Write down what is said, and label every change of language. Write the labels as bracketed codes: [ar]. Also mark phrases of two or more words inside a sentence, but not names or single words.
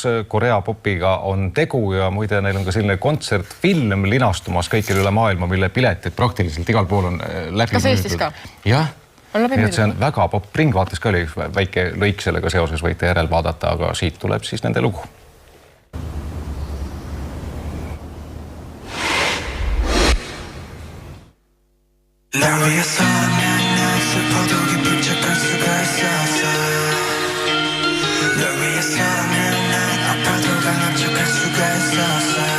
[et] Korea popiga on tegu ja muide neil on ka selline kontsertfilm linastumas kõikjal üle maailma, mille piletid praktiliselt igal pool on läbi Kas Eestis ka? Jah, see on väga pop. Ringvaates ka oli väike lõik sellega seoses, võite järel vaadata, aga siit tuleb siis nende lugu. [ko] 슬퍼도 기쁜 척할 수가 있었어 널 위해서라면 난 아파도 강한 척할 수가 있었어